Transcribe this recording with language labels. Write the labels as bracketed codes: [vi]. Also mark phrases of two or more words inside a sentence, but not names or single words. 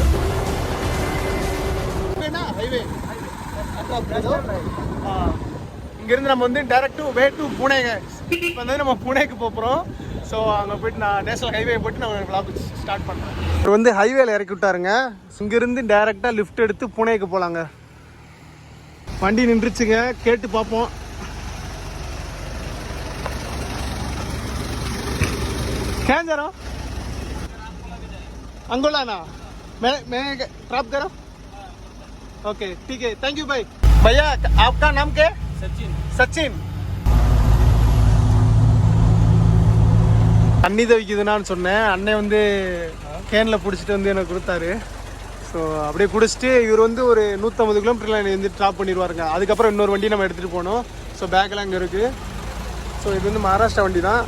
[ta] இங்கேருந்து நம்ம வந்து [en] direct way to [ta] புனேங்க. இப்போ வந்து நம்ம புனேக்கு போகிறோம். ஸோ அங்கே போய்ட்டு நான் [en] national highway [ta] போய்ட்டு நான் [en] vlog start [ta] பண்ணுறேன். இப்போ வந்து ஹைவேல இறக்கி விட்டாருங்க. இங்கேருந்து டைரெக்டாக லிஃப்ட் எடுத்து புனேக்கு போகலாங்க. வண்டி நின்றுச்சுங்க, கேட்டு பார்ப்போம். [hi] कहाँ जा रहा हूँ? अंगोला ना मैं ड्रॉप करो. ओके ठीक है, [en] thank you [hi] भाई. भैया आपका नाम क्या है? सचिन. सचिन. [ta] தண்ணி தவிக்குதுன்னு சொன்னேன். அண்ணன் வந்து கேனில் பிடிச்சிட்டு வந்து எனக்கு கொடுத்தாரு. ஸோ அப்படியே குடிச்சிட்டு இவர் வந்து ஒரு 150 கிலோமீட்டரில் என்னை வந்து ட்ராப் பண்ணிடுவாருங்க. அதுக்கப்புறம் இன்னொரு வண்டி நம்ம எடுத்துகிட்டு போகணும். ஸோ பேக்கெல்லாம் அங்கே இருக்குது. ஸோ இது வந்து மகாராஷ்டிரா வண்டி தான்.